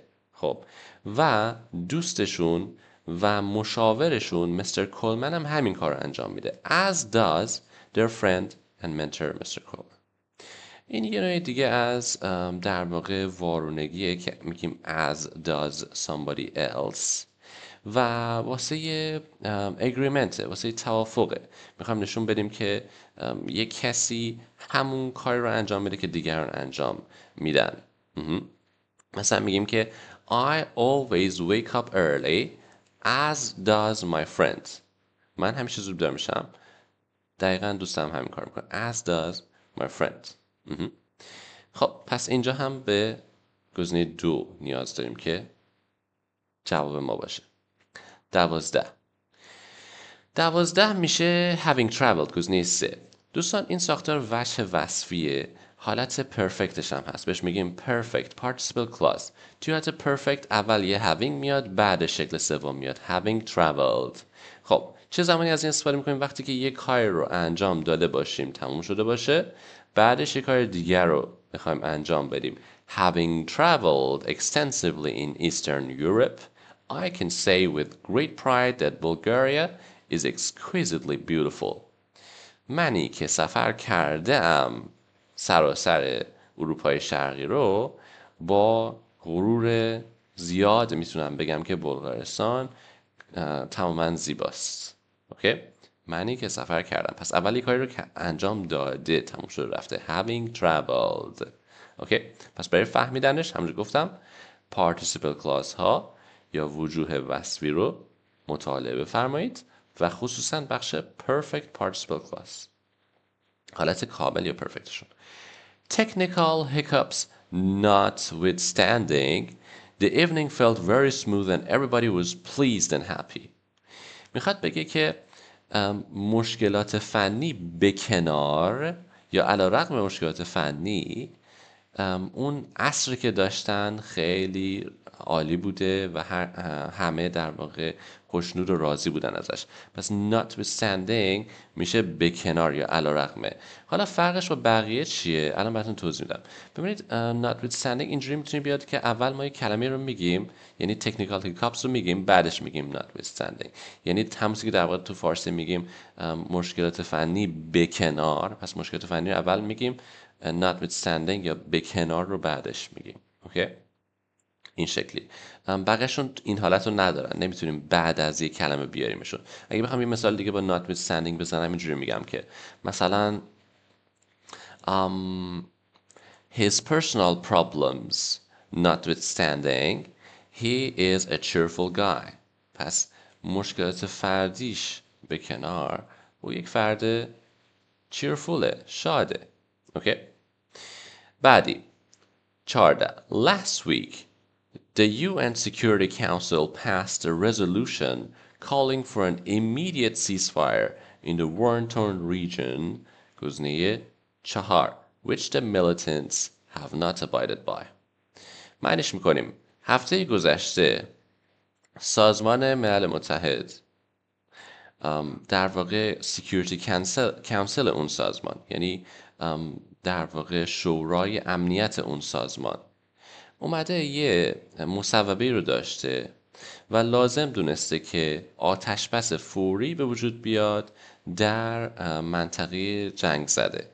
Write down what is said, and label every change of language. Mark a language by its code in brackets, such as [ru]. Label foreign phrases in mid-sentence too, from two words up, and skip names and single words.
[fa] خب و دوستشون و مشاورشون مستر کولمن هم همین کار رو انجام میده. [en] As does their friend and mentor Mr. Coleman. [fa] این یه نوع دیگه از در واقع وارونگیه که میگیم [en] as does somebody else [fa] و واسه agreement، واسه توافقه. میخوایم نشون بدیم که یک کسی همون کاری رو انجام میده که دیگران انجام میدن. مثلا میگیم که [en] I always wake up early as does my friend. [fa] من همیشه زود بیدار میشم، دقیقا دوستم همین کار میکنه. [en] As does my friend. [fa] خب پس اینجا هم به گزینه 2 نیاز داریم که جواب ما باشه. 12 میشه [en] having traveled، [fa] گزینه 3. دوستان این ساختار وجه وصفیه، حالت پرفکتش هم هست، بهش میگیم [en] perfect participle clause. [fa] توی حالت perfect اول یه having میاد، بعد شکل سوم میاد [en] having traveled. [fa] خب چه زمانی از این استفاده میکنیم؟ وقتی که یک کار رو انجام داده باشیم، تموم شده باشه، بعدش یک کار دیگر رو میخوایم انجام بدیم. [en] Having traveled extensively in Eastern Europe, I can say with great pride that Bulgaria is exquisitely beautiful. [fa] منی که سفر کردم سراسر اروپای شرقی رو با غرور زیاد میتونم بگم که بلغارستان تماما زیباست. اوکی؟ منی که سفر کردم. پس اولی کاری رو که انجام داده، تموم شده رفته. [en] Having traveled. [fa] اوکی؟ پس برای فهمیدنش همونجور گفتم [en] participle clause [fa] ها یا وجوه وصفی رو مطالعه بفرمایید و خصوصا بخش [en] perfect participle clause، [fa] حالت کامل یا perfectشون. [en] Technical hiccups notwithstanding, the evening felt very smooth and everybody was pleased and happy. [fa] میخواد بگه که مشکلات فنی به کنار یا علی رغم مشکلات فنی اون عصری که داشتن خیلی عالی بوده و همه در واقع خوشنود و راضی بودن ازش. پس notwithstanding میشه به کنار یا علی رغمه. حالا فرقش با بقیه چیه؟ الان براتون توضیح میدم. ببینید notwithstanding اینجوری میتونه بیاد که اول ما یک کلمه رو میگیم، یعنی [en] technical hiccups [fa] رو میگیم، بعدش میگیم notwithstanding. یعنی همونطوری که در واقع تو فارسی میگیم مشکلات فنی به کنار، پس مشکلات فنی رو اول میگیم، notwithstanding یا به کنار رو بعدش میگیم. اوکی؟ این شکلی. بقیهشون این حالت رو ندارن، نمیتونیم بعد از یک کلمه بیاریمشون. اگه بخوام یه مثال دیگه با notwithstanding بزنم اینجوری میگم که مثلا [en] his personal problems notwithstanding he is a cheerful guy. [fa] پس مشکلات فردیش به کنار او یک فرد cheerfulه، شاده. اوکی؟ بعدی 14. [en] Last week the UN Security Council passed a resolution calling for an immediate ceasefire in the war-torn region [fa] گزینه 4 [en] which the militants have not abided by. [fa] معنیش میکنیم هفته گذشته سازمان ملل متحد در واقع [en] Security Council [fa] اون سازمان، یعنی در واقع شورای امنیت اون سازمان اومده یه مصوبه رو داشته و لازم دونسته که آتش بس فوری به وجود بیاد در منطقه جنگ زده.